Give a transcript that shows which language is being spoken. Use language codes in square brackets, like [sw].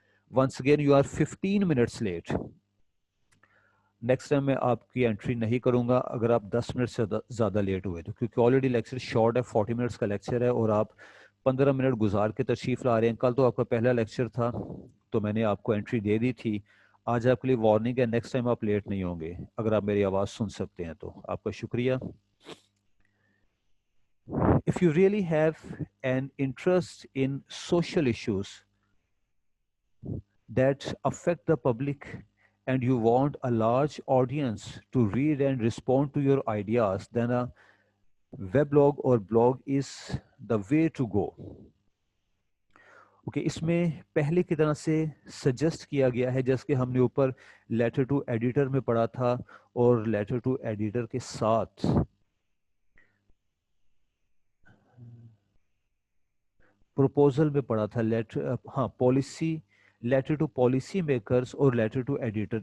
[en] Once again you are 15 minutes late. [ur] Next time میں آپ کی انٹری نہیں کروں گا اگر آپ 10 منٹ سے زیادہ لیٹ ہوئے تو، کیونکہ آلریڈی لیکچر شارٹ ہے، 40 منٹس کا لیکچر ہے اور آپ 15 منٹ گزار کے تشریف لا رہے ہیں. کل تو آپ کا پہلا لیکچر تھا تو میں نے آپ کو انٹری دے دی تھی. آج آپ کے لیے وارننگ ہے، نیکسٹ ٹائم آپ لیٹ نہیں ہوں گے اگر آپ میری آواز سن سکتے ہیں تو. آپ کا شکریہ. [en] If you really have an interest in social issues that affect the public and you want a large audience to read and respond to your ideas, then a weblog or blog is the way to go. [ur] Okay, اس میں پہلے کی طرح سے suggest کیا گیا ہے جیسے کہ ہم نے اوپر لیٹر ٹو ایڈیٹر میں پڑھا تھا اور لیٹر ٹو ایڈیٹر کے ساتھ پروپوزل میں پڑھا تھا policy, letter to policy makers اور لیٹر ٹو ایڈیٹر.